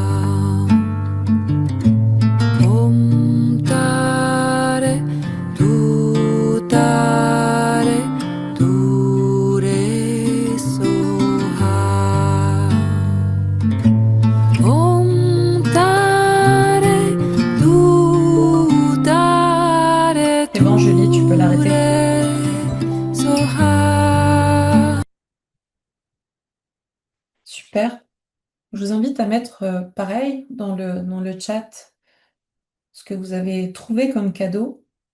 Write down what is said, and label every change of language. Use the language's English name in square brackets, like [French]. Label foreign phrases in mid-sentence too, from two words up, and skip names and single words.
[Sanskrit] Om tare, du tare, du re soha. Om tare, du tare, [French] C'est bon, Julie, tu peux l'arrêter. [Sanskrit] re soha. [French] Super. Je vous invite à mettre pareil dans le chat ce que vous avez trouvé comme cadeau.